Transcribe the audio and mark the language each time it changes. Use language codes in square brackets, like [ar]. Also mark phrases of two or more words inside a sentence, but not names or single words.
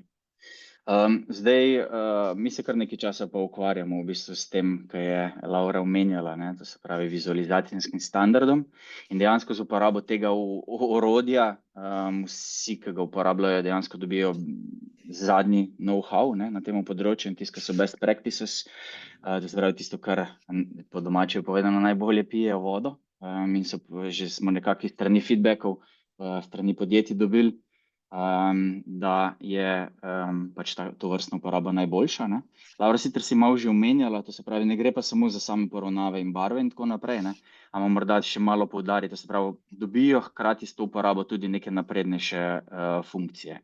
[sl] Zdaj, mi se kar nekaj časa pa ukvarjamo v bistvu s tem, kar je Laura omenjala, ne, to se pravi vizualizacijskim standardom in dejansko z uporabo tega orodja, vsi, ki ga uporabljajo, dejansko dobijo zadnji know-how, ne, na tem področju in tisto, kar so [en] best practices, [sl] to se pravi tisto, kar po domače povedano najbolje pije vodo, in že smo nekako strani feedbackov, strani podjetij dobili, da je pač tovrstna uporaba najboljša, ne. Laura, sicer si malo že omenjala, to se pravi, ne gre pa samo za same poravnave in barve in tako naprej, ne, ampak morda še malo poudariti, to se pravi, dobijo hkrati s to uporabo tudi neke naprednejše funkcije.